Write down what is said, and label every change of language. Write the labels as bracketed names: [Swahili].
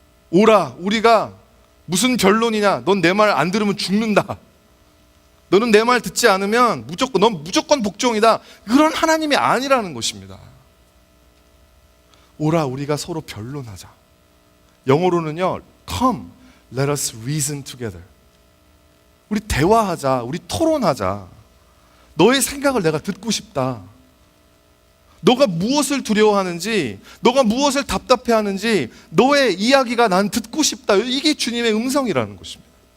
[Korean] 오라, 우리가 무슨 변론이냐, 넌 내 말 안 들으면 죽는다, 너는 내 말 듣지 않으면 넌 무조건 복종이다, 그런 하나님이 아니라는 것입니다. 오라, 우리가 서로 변론하자. 영어로는요, [English] come, let us reason together. [Korean] 우리 대화하자, 우리 토론하자. 너의 생각을 내가 듣고 싶다. 너가 무엇을 두려워하는지, 너가 무엇을 답답해하는지 너의 이야기가 난 듣고 싶다. 이게 주님의 음성이라는 것입니다.